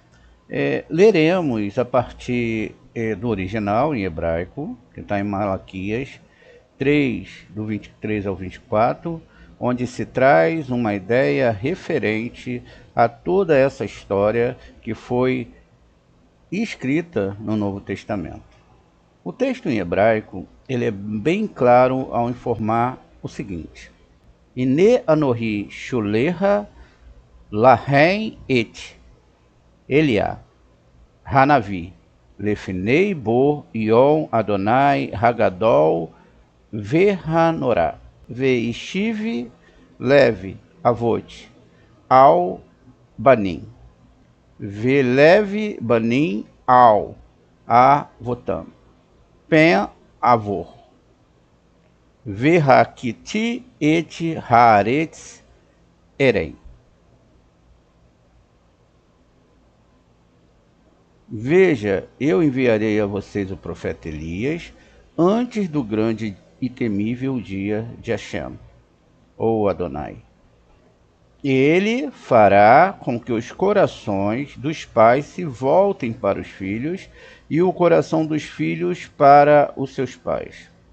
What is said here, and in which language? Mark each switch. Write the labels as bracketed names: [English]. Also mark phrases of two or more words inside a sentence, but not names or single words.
[Portuguese] Leremos a partir do original em hebraico, que está em Malaquias 3, do 23 ao 24, onde se traz uma ideia referente a toda essa história que foi escrita no Novo Testamento. O texto em hebraico ele é bem claro ao informar o seguinte: [Hebrew] הנה אנכי שולח לכם את אליה הנביא לפני בוא יום ה' הגדול והנורא והשיב לב אבות על בנים ולב בנים על אבותם פן אבוא והכיתי את הארץ חרם. [Portuguese] Veja, eu enviarei a vocês o profeta Elias antes do grande e temível dia de Hashem, ou Adonai. Ele fará com que os corações dos pais se voltem para os filhos e o coração dos filhos para os seus pais.